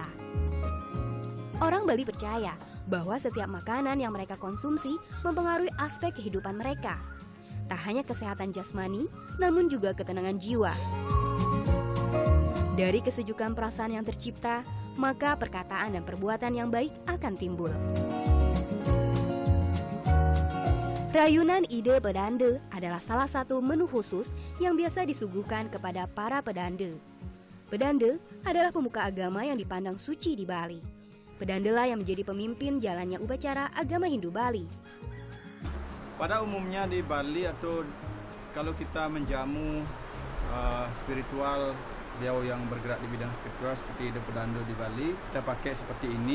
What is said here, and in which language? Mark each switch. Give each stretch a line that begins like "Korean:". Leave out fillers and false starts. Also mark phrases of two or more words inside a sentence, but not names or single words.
Indonesian: Orang Bali percaya bahwa setiap makanan yang mereka konsumsi mempengaruhi aspek kehidupan mereka. Tak hanya kesehatan jasmani, namun juga ketenangan jiwa. Dari kesejukan perasaan yang tercipta, maka perkataan dan perbuatan yang baik akan timbul. Rayunan ide pedanda adalah salah satu menu khusus yang biasa disuguhkan kepada para pedanda. Pedanda adalah pemuka agama yang dipandang suci di Bali. Pedandalah yang menjadi pemimpin jalannya upacara agama Hindu Bali. Pada umumnya di Bali atau kalau kita menjamu spiritual, beliau yang bergerak di bidang spiritual seperti ide pedanda di Bali, kita pakai seperti ini.